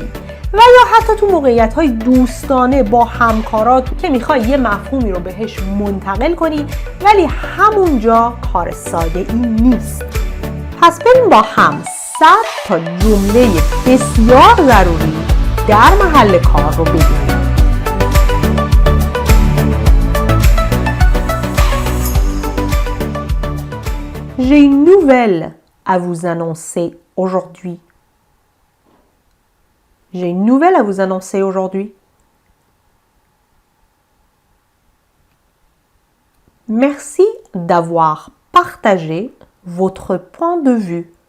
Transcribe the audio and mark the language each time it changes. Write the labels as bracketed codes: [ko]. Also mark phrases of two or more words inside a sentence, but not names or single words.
[fa] و یا حتی تو موقعیت‌های دوستانه با همکارات که میخوای یه مفهومی رو بهش منتقل کنی ولی همونجا کار ساده ای نیست. پس بریم با هم 100 تا جمله بسیار ضروری در محل کار رو ببینیم. [fr] J'ai une nouvelle à vous annoncer aujourd'hui. J'ai une nouvelle à vous annoncer aujourd'hui. Merci d'avoir partagé votre point de vue.